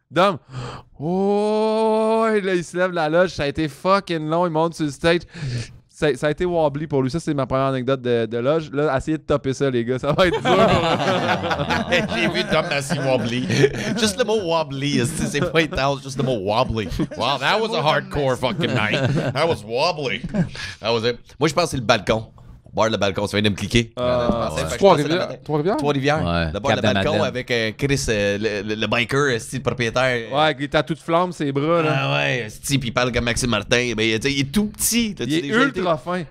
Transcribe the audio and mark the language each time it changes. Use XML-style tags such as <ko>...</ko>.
<fr>Dom, oh, et là, il se lève de la loge, ça a été fucking long, il monte sur le stage. ça a été wobbly pour lui. Ça, c'est ma première anecdote de loge. Là, essayez de topper ça, les gars. Ça va être dur. J'ai vu Dom Massey wobbly. Juste le mot wobbly, c'est pas intense, juste le mot wobbly.</fr> <en>Wow, that was a hardcore fucking night. That was wobbly. That was it.</en> <fr>Moi, je pense que c'est le balcon. Bord le balcon, ça vient de me cliquer. Trois-Rivières? Trois-Rivières. Ouais, Le bord le Cap de balcon Madeleine. avec Chris, le biker, style propriétaire. Ouais, il t'a toute flamme, ses bras, là. Ah ouais, style, puis il parle comme Maxime Martin. Ben, il est tout petit. Il est ultra fin.</fr>